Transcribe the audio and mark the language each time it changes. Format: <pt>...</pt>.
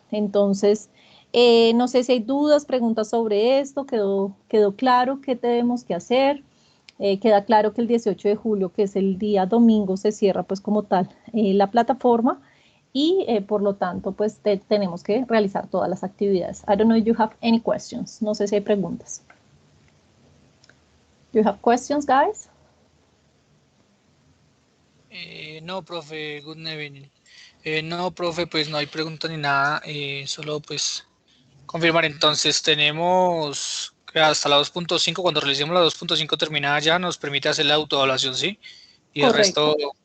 <es>Entonces, no sé si hay dudas, preguntas sobre esto, quedó claro qué tenemos que hacer. Queda claro que el 18 de julio, que es el día domingo, se cierra pues como tal la plataforma y por lo tanto pues tenemos que realizar todas las actividades.</es> <en>I don't know if you have any questions.</en> <es>No sé si hay preguntas.</es> <en>Do you have questions, guys?</en> <es>No, profe,</es> <en>good evening.</en> <es>No, profe, pues no hay pregunta ni nada, solo pues confirmar. Entonces tenemos que hasta la 2.5, cuando realicemos la 2.5 terminada ya, nos permite hacer la autoevaluación, ¿sí? Y Correcto.</es>